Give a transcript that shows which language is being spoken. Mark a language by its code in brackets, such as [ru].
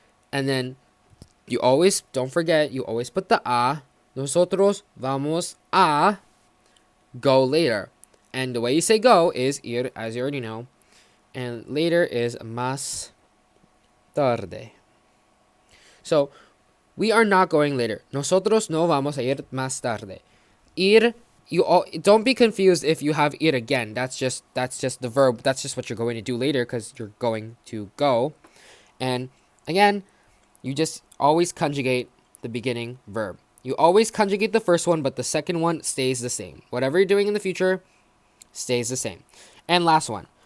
[en] And then you always don't forget, you always put the a. [es] Nosotros vamos a [en] go later. And the way you say go is ir, as you already know. And later is [es] más tarde. [en] So we are not going later. [es] Nosotros no vamos a ir más tarde. [en] Ir, don't be confused if you have ir again. That's just the verb. That's just what you're going to do later because you're going to go. And again, you just always conjugate the beginning verb. You always conjugate the first one, but the second one stays the same. Whatever you're doing in the future stays the same. And last one.